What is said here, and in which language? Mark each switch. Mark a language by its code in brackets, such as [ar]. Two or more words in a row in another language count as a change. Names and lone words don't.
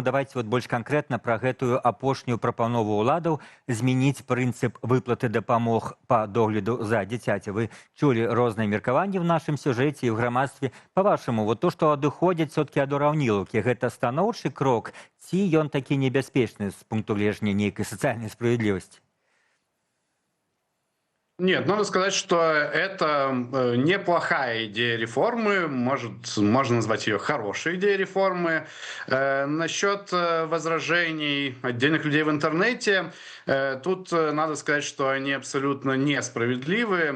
[be] Давайце больш канкрэтна пра гэтую апошнюю прапанову ўладаў змяніць прынцып выплаты дапамог па догляду за дзіцяці. Вы чулі розныя меркаванні ў нашым сюжэце і ў грамадстве. Па-вашаму, то, што адыходзяць все-таки ад ураўнілаўкі, гэта станоўчы крок, ці ён такі небяспечны з пункту гледжання нейкай сацыяльнай справядлівасці? [ru] Нет, надо сказать, что это неплохая идея реформы, можно назвать ее хорошей идеей реформы. Насчет возражений отдельных людей в интернете, тут надо сказать, что они абсолютно несправедливы.